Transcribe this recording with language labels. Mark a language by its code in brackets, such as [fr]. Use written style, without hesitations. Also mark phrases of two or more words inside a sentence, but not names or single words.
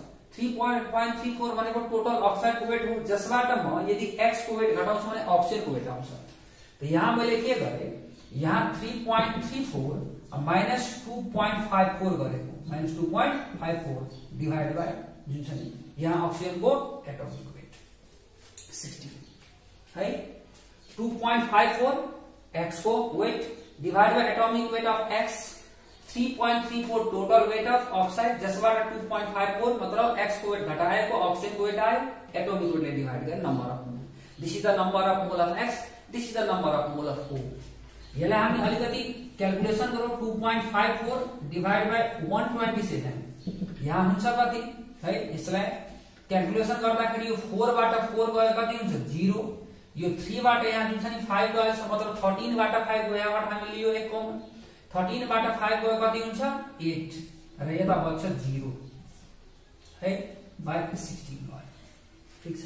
[ne] 3.34 भनेको [en] total oxide [ne] को वेट हो, जसबाट म यदि X को वेट घटाउँछु भने अक्सिजन को वेट आउँछ। त यहाँ मैले के गरे यहाँ 3.34 माइनस 2.54 गरेको, माइनस 2.54 [en] divide by [ne] जुन छ नि यहाँ अक्सिजन को [en] atomic weight [ne] 16 है। 2.54 X को वेट [en] divide by atomic weight of X, [ne] 3.34 [en] total weight of oxide, [ne] जसबाट 2.54 मतलब X को वेट घटाएको ऑक्सीजन को वेट आयो, [en] atomic weight [ne] ले डिवाइड गरेर [en] number of mole. this is the number of mole of X, this is the number of mole of O. [ne] यसलाई हामी अलिकति क्याल्कुलेसन गरौँ 2.54 [en] divide by [ne] 127 यहाँ हुन्छ कति है। यसलाई क्याल्कुलेसन गर्दाखेरि यो 4 बाट 4 गयो कति हुन्छ 0, यो 3 बाट यहाँ जुन छ नि 5 गयो मतलब 13 बाट 5 गयो, यहाँबाट हामीले लियो 1 कमन, 13 बाट 5 गयो कति हुन्छ 8 र यता बच्छ 0 है बाइ 16 भयो ठीक छ।